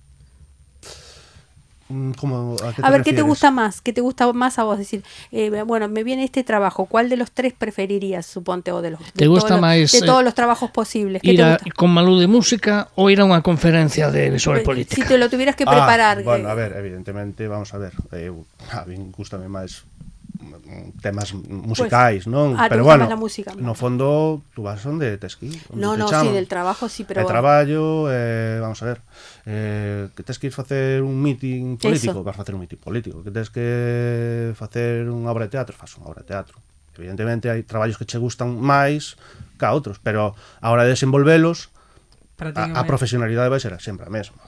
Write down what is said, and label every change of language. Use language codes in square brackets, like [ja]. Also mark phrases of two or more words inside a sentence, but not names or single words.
[es] Como, ¿a A ver, ¿qué te refieres? gusta más? ¿Qué te gusta más a vos? Decir, bueno, me viene este trabajo, ¿cuál de los tres preferirías, suponte, o de los ¿Te gusta todos [gl] máis, [es] de todos los trabajos posibles? ¿Qué [gl] Ir [es] te [gl] a, [es] gusta? [gl] con Malú de música ou ir a unha conferencia sobre [es] Si [gl] política? [es] te lo tuvieras que preparar. [gl] Bueno, a ver, evidentemente, vamos a ver, a mí gustame máis temas musicais, non? [es] Te Pero gusta bueno, máis la música, [gl] no fondo, tú vas onde tes que ir, onde [es] No, te no, [gl] chaman. [es] sí, del trabajo sí, pero El [gl] traballo, vamos a ver, que tes que ir facer un meeting político, [es] Eso. [gl] vas facer un meeting político, que tes que facer unha obra de teatro, faz unha obra de teatro. Evidentemente hai traballos que che gustan máis que a outros, pero a hora de desenvolvelos, a profesionalidade vai ser sempre a mesma.